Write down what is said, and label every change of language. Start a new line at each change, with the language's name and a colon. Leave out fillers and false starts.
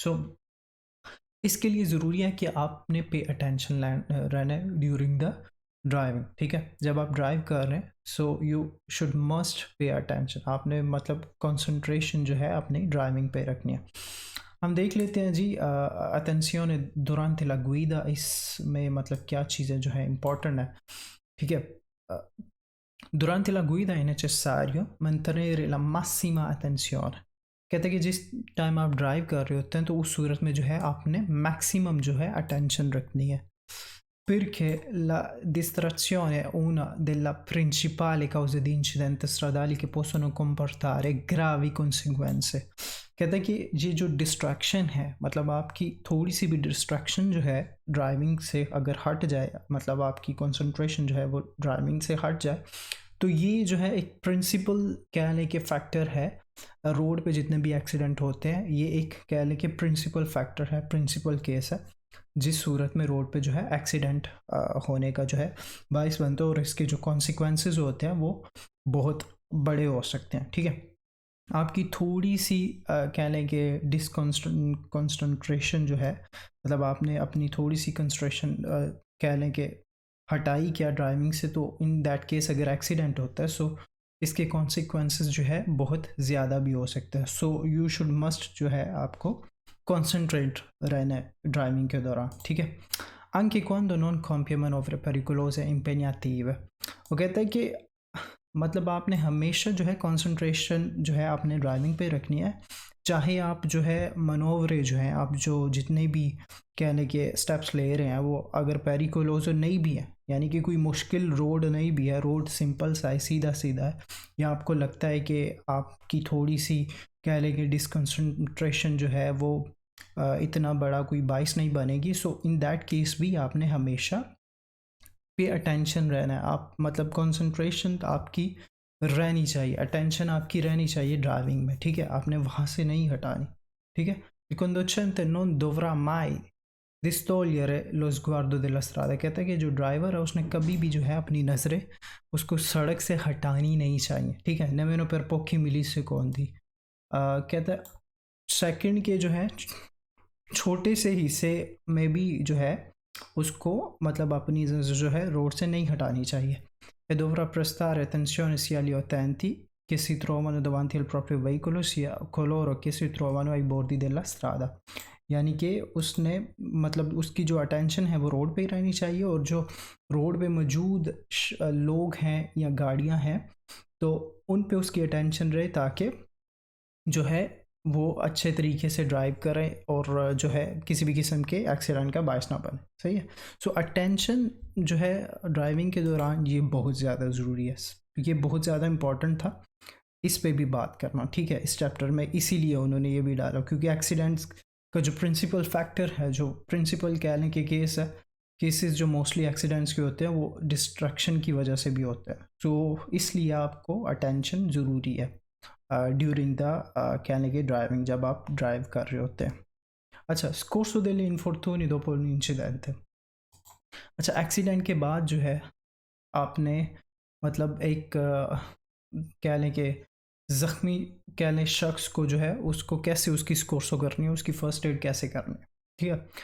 Hindi: सो इसके लिए ज़रूरी है कि आपने
English: pay attention
Hindi: रहना है
English: During the driving.
Hindi: ठीक है, जब आप ड्राइव कर रहे हैं,
English: So you should must pay attention.
Hindi: आपने मतलब कंसंट्रेशन जो है अपनी ड्राइविंग पे रखनी है। हम देख लेते हैं जी
Italian: अटेंशियोने दुरांते ला गुइदा,
Hindi: इसमें मतलब क्या चीज़ें जो है इम्पोर्टेंट है। ठीक है,
Italian: durante la guida è necessario mantenere la massima attenzione।
Hindi: कहते हैं कि जिस टाइम आप ड्राइव कर रहे होते हैं, तो उस सूरत में जो है आपने मैक्सिमम जो है अटेंशन रखनी है।
Italian: Perché la distrazione è una delle principali cause di incidenti stradali che possono comportare gravi conseguenze।
Hindi: कहता है कि ये जो डिस्ट्रैक्शन है, मतलब आपकी थोड़ी सी भी डिस्ट्रैक्शन जो है ड्राइविंग से अगर हट जाए, मतलब आपकी कंसंट्रेशन जो है वो ड्राइविंग से हट जाए, तो ये जो है एक प्रिंसिपल कह लें कि फैक्टर है। रोड पे जितने भी एक्सीडेंट होते हैं, ये एक कह लें कि प्रिंसिपल फैक्टर है, प्रिंसिपल केस है, जिस सूरत में रोड पे जो है एक्सीडेंट होने का जो है बाइस बनते हैं, और इसके जो कॉन्सिक्वेंसेस होते हैं वो बहुत बड़े हो सकते हैं। ठीक है, आपकी थोड़ी सी कह लें कि कंसंट्रेशन जो है, मतलब आपने अपनी थोड़ी सी कंसंट्रेशन कह लें कि हटाई क्या ड्राइविंग से, तो
English: in that case
Hindi: अगर एक्सीडेंट होता है, सो इसके कॉन्सिक्वेंसेस जो है बहुत ज़्यादा भी हो सकता है।
English: so you should must
Hindi: जो है आपको कॉन्सेंट्रेट रहना है ड्राइविंग के दौरान। ठीक है,
Italian: anche quando non compie manovre pericolose e impegnative।
Hindi: वो कहता है कि मतलब आपने हमेशा जो है कंसंट्रेशन जो है आपने ड्राइविंग पे रखनी है, चाहे आप जो है मनोवरे जो हैं, आप जो जितने भी कहने के स्टेप्स ले रहे हैं, वो अगर पेरिकोलोजो नहीं भी है, यानी कि कोई मुश्किल रोड नहीं भी है, रोड सिंपल सा है, सीधा सीधा है, या आपको लगता है कि आपकी थोड़ी सी कह लें कि डिसकंसंट्रेशन जो है वो इतना बड़ा कोई बाइस नहीं बनेगी,
English: so in that case
Hindi: भी आपने हमेशा पे अटेंशन रहना है। आप मतलब कंसंट्रेशन आपकी रहनी चाहिए, अटेंशन आपकी रहनी चाहिए ड्राइविंग में। ठीक है, आपने वहाँ से नहीं हटानी। ठीक है,
Italian: il conducente non dovrà mai distogliere lo sguardo della strada।
Hindi: कहता है कि जो ड्राइवर है उसने कभी भी जो है अपनी नज़रें उसको सड़क से हटानी नहीं चाहिए। ठीक है,
Italian: nemmeno per pochi millisecondi।
Hindi: कहता है सेकंड के जो है छोटे से हिस्से में भी जो है उसको मतलब अपनी जो है रोड से नहीं हटानी चाहिए।
Italian: E dovrà prestare attenzione sia agli utenti che si trovano davanti al proprio veicolo sia a coloro che si trovano ai bordi della strada।
Hindi: यानी कि उसने मतलब उसकी जो अटेंशन है वो रोड पे ही रहनी चाहिए, और जो रोड पे मौजूद लोग हैं या गाड़ियां हैं, तो उन पे उसकी अटेंशन रहे, ताकि जो है वो अच्छे तरीके से ड्राइव करें और जो है किसी भी किस्म के एक्सीडेंट का बायस ना बने। सही है, सो अटेंशन जो है ड्राइविंग के दौरान ये बहुत ज़्यादा ज़रूरी है, ये बहुत ज़्यादा इम्पॉर्टेंट था, इस पे भी बात करना। ठीक है, इस चैप्टर में इसीलिए उन्होंने ये भी डाला, क्योंकि एक्सीडेंट्स का जो प्रिंसिपल फैक्टर है, जो प्रिंसिपल कह लें कि केस है केसेस जो मोस्टली एक्सीडेंट्स के होते हैं वो डिस्ट्रैक्शन की वजह से भी होते हैं। तो इसलिए आपको अटेंशन ज़रूरी है
English: during the
Hindi: कहने के ड्राइविंग, जब आप ड्राइव कर रहे होते हैं। अच्छा,
Italian: scorso degli infortuni dopo l'incidente।
Hindi: अच्छा, एक्सीडेंट के बाद जो है आपने मतलब एक कह लें कि ज़ख्मी कह लें शख्स को जो है उसको कैसे उसकी स्कोर्सो करनी है, उसकी फ़र्स्ट एड कैसे करनी है, ठीक है।